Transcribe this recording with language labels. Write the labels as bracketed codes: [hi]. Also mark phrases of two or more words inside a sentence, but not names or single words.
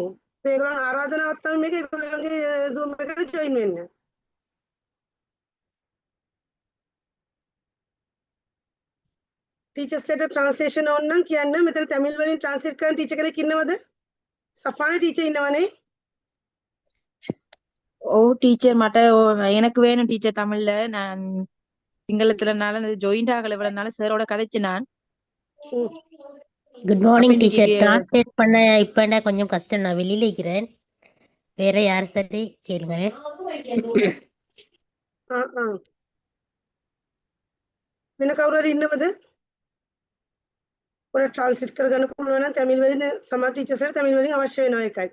[si] ඒගොල්ලන් ආරාධනාවක් තමයි මේක ඒගොල්ලන්ගේ Zoom එකට ජොයින් වෙන්න. ටීචර්ස් ලට ට්‍රාන්ස්ලේෂන් ඕන නම් කියන්න. මෙතන තමිල් වලින් ට්‍රාන්ස්ලේට් කරන ටීචර් කෙනෙක් ඉන්නවද? සෆාන ටීචර් ඉන්නවනේ. [ta] ஓ டீச்சர் மட்ட எனக்கு வேணும் டீச்சர் தமிழ்ல நான் சிங்களத்துலனால ஜாயிண்ட் ஆகல இவ்வளவுனால சாரோட கதைச்சு நான் [en] good morning teacher. [ta] டிரான்ஸ்லேட் பண்ண இப்ப கொஞ்சம் கஷ்டம், நான் வெளியில இருக்கிறேன். வேற யார் சரி கேளுங்க. [si] වෙන කවුරු හරි ඉන්නවද? ඔය ට්‍රාන්ස්ලේට් කරගන්න පුළුවන් නම් තමිල් වලින් සමහර ටීචර්ස් ලට තමිල් වලින් අවශ්‍ය වෙනවා ඒකයි.